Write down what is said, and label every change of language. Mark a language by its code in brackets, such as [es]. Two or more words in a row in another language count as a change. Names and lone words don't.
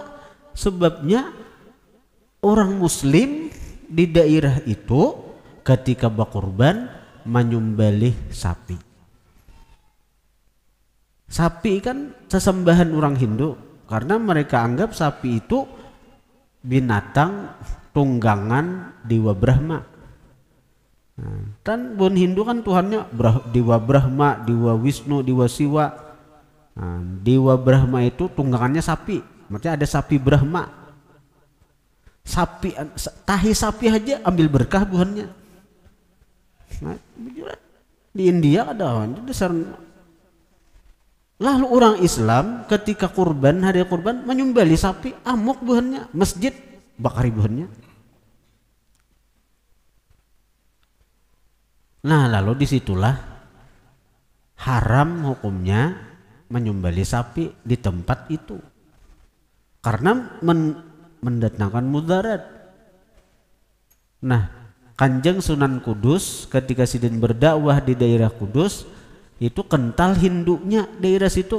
[id] Sebabnya orang Muslim di daerah itu ketika berkorban menyembelih sapi. Sapi kan sesembahan orang Hindu karena mereka anggap sapi itu binatang tunggangan Dewa Brahma. Nah, kan bun Hindu kan Tuhannya Dewa Brahma, Dewa Wisnu, Dewa Siwa. Nah, Dewa Brahma itu tunggangannya sapi, maksudnya ada sapi Brahma. Sapi, tahi sapi aja ambil berkah buhannya. Nah, di India ada dasar. Lalu orang Islam ketika kurban, hari kurban menyembelih sapi, amuk buhannya, masjid bakari buhannya. Nah, lalu disitulah haram hukumnya menyembelih sapi di tempat itu karena mendatangkan mudarat. Nah, Kanjeng Sunan Kudus ketika sidin berdakwah di daerah Kudus itu kental Hindunya daerah situ.